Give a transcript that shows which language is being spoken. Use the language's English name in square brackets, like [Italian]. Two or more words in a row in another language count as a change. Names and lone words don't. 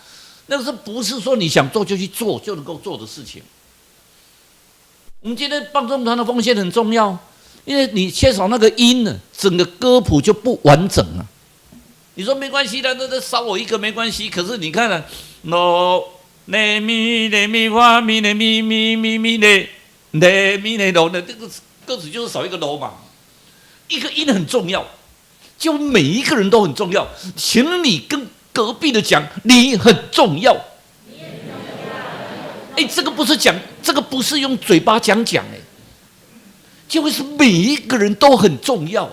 [Chinese] 那个是不是说你想做就去做就能够做的事情？我们今天帮众团的奉献很重要，因为你缺少那个音呢，整个歌谱就不完整了。你说没关系的，那少我一个没关系。可是你看咯 ， mi mi fa mi mi mi mi mi mi lo，这个歌词就是少一个 lo 嘛。一个音很重要，就每一个人都很重要。请你跟隔壁的讲，你很重要。这个不是讲，这个不是用嘴巴讲，就会是每一个人都很重要。